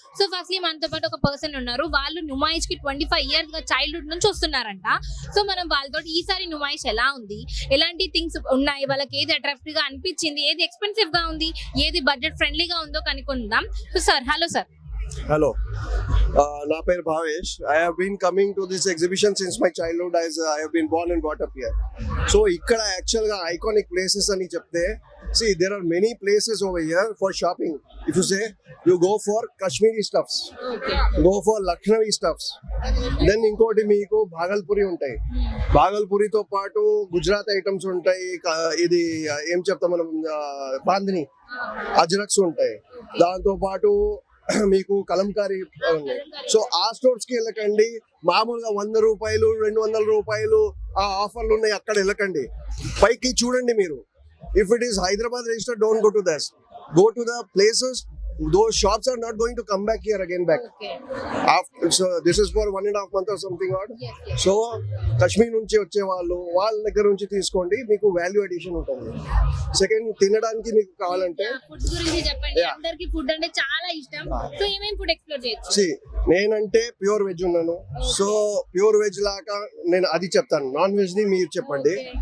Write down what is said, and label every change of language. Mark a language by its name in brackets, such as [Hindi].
[Telugu] So firstly మనతో పాటు ఒక పర్సన్ ఉన్నారు, వాళ్ళు నుమాయిష్ కి 25 years గా చైల్డ్హుడ్ నుంచి వస్తున్నారంట. సో మనం వాళ్ళతో ఈసారి నుమాయిష్ ఎలా ఉంది, ఎలాంటి థింగ్స్ ఉన్నాయి, వాళ్ళకి ఏది అట్రాక్టివ్ గా అనిపించింది, ఏది ఎక్స్పెన్సివ్ గా ఉంది, ఏది బడ్జెట్ ఫ్రెండ్లీగా ఉందో కనుక్కుందాం. So sir, hello sir. Hello, నా పేరు Bhavesh. [English] I have been coming to this exhibition since my childhood, as I have been born and brought up here. So [Telugu] ఇక్కడ యాక్చువల్గా ఐకానిక్ ప్లేసెస్ అని చెప్తే, [English] see there are many places over here for shopping. If you say you go for Kashmiri stuffs, go for Lucknowi stuffs, then [Telugu] ఇంకోటి మీకు భాగల్పూరి ఉంటాయి. భాగల్పూరితో పాటు Gujarat items ఉంటాయి. ఇది ఏం చెప్తాం మనం, బాందిని, అజ్రక్స్ ఉంటాయి. దాంతో పాటు మీకు కలంకారీ ఉన్నాయి. సో ఆ స్టోర్స్ కి వెళ్ళకండి, మామూలుగా 100 రూపాయలు 200 రూపాయలు ఆ ఆఫర్లు ఉన్నాయి అక్కడ వెళ్ళకండి. [English] పైకి చూడండి మీరు. If it is Hyderabad register, don't go to thus, go to the places those shops are not going to come back here again back. Okay. After, so this is for 1.5 months or something odd. Yes, yes. [Telugu] So Kashmir నుంచి వచ్చే వాళ్ళు వాళ్ళ దగ్గర నుంచి తీసుకోండి, మీకు value addition ఉంటుంది. Second, తినడానికి మీకు కావాలంటే ఫుడ్ గురించి చెప్పండి. [English] Yeah. [Telugu] అందరికి ఫుడ్ అంటే చాలా ఇష్టం. సో ఏమేం ఫుడ్ ఎక్స్ప్లోర్ చేయొచ్చు? See, నేనంటే ప్యూర్ వెజ్ ఉన్నాను. సో ప్యూర్ వెజ్ లాగా నేను అది చెప్తాను, నాన్ వెజ్ ని మీరు చెప్పండి.